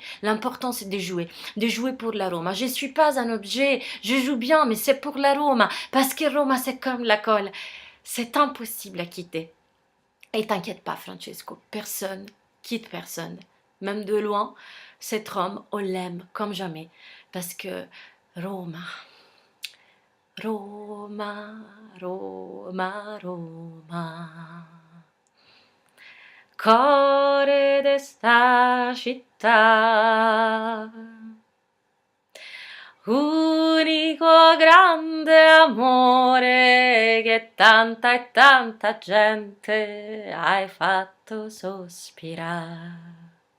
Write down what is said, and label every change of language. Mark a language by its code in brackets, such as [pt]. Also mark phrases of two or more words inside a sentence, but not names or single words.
[fr] L'important c'est de jouer pour la Roma. Je ne suis pas un objet, je joue bien, mais c'est pour la Roma. Parce que Roma c'est comme la colle. C'est impossible à quitter. Et t'inquiète pas, Francesco, personne quitte personne. Même de loin, cet homme, on l'aime comme jamais. Parce que Roma, Roma, Roma, Roma. [it] Cuore d'esta città, unico grande amore che tanta e tanta gente hai fatto sospirare.